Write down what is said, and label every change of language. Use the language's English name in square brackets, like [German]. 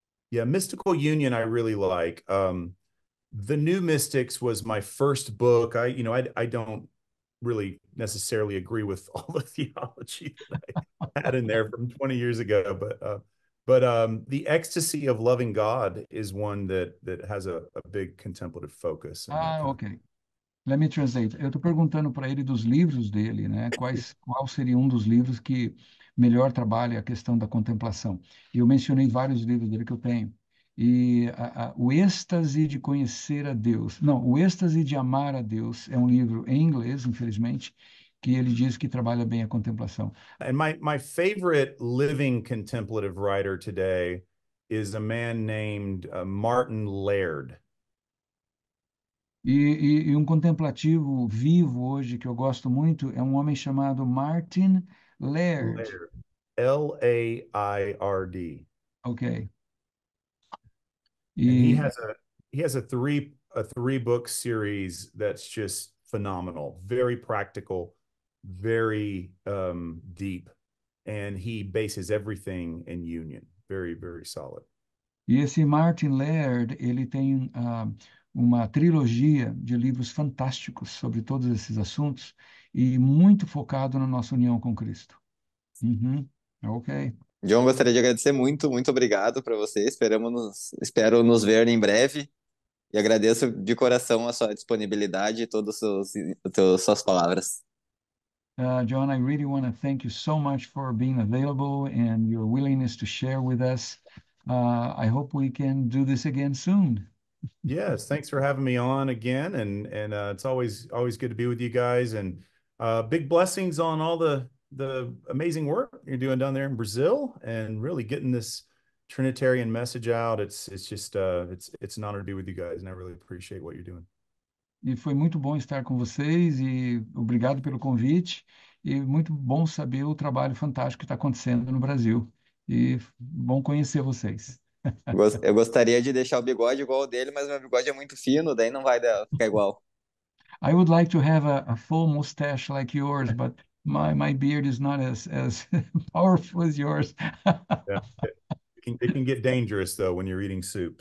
[English] Yeah, Mystical Union, I really like. The New Mystics was my first book. I don't really necessarily agree with all the theology that I had in there from 20 years ago, but the ecstasy of loving God is one that has a big contemplative focus and that Ah, kind of. ok. Let me translate. [Portuguese] Eu estou perguntando para ele dos livros dele, né? Qual seria um dos livros que melhor trabalha a questão da contemplação? E eu mencionei vários livros dele que eu tenho. E o êxtase de conhecer a Deus, não, o êxtase de amar a Deus é um livro em inglês, infelizmente, que ele diz que trabalha bem a contemplação. [English] And my favorite living contemplative writer today is a man named Martin Laird. [Portuguese] E um contemplativo vivo hoje que eu gosto muito é um homem chamado Martin Laird. Laird. Laird. [English] Ok. And he [Portuguese] E [English] has a three book series that's just phenomenal, very practical, very deep, and he bases everything in union. Very, very solid. [Portuguese] E esse Martin Laird, ele tem uma trilogia de livros fantásticos sobre todos esses assuntos e muito focado na nossa união com Cristo. Uhum. Ok. John, gostaria de agradecer muito, muito obrigado para você. Espero nos ver em breve e agradeço de coração a sua disponibilidade e todas suas palavras. [English] John, I really want to thank you so much for being available and your willingness to share with us. I hope we can do this again soon. Yes, thanks for having me on again, and it's always good to be with you guys, and big blessings on all the amazing work you're doing down there in Brazil, and really getting this Trinitarian message out. It's just it's an honor to be with you guys, and I really appreciate what you're doing. [Portuguese] E foi muito bom estar com vocês e obrigado pelo convite. E muito bom saber o trabalho fantástico que está acontecendo no Brasil. E bom conhecer vocês. Eu gostaria de deixar o bigode igual ao dele, mas meu bigode é muito fino, daí não vai ficar igual. [English] I would like to have a full mustache like yours, but my beard is not as powerful as yours. Yeah. It can get dangerous though when you're eating soup.